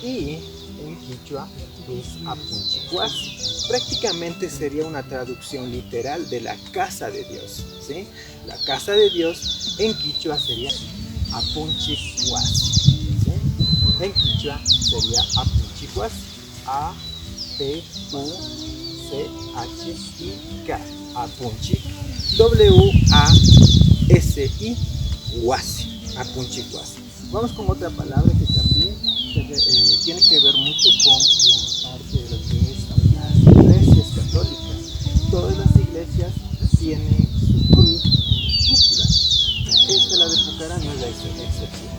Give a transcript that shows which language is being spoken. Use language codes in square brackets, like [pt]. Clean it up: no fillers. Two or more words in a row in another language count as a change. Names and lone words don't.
[es] Y en quichua es Apunchicuasi. Prácticamente sería una traducción literal de la casa de Dios, ¿sí? La casa de Dios en quichua sería Apunchicuasi. En quichua sería Apunchicuasi, A-P-U-C-H-I-K, Apunchi, W-A-S-I, Huasi, Apunchicuasi. Vamos con otra palabra que también tiene que ver mucho con la parte de lo que es las iglesias católicas. Todas las iglesias tienen su cruz en cúpula. Esta, la de Pucará, no es la excepción.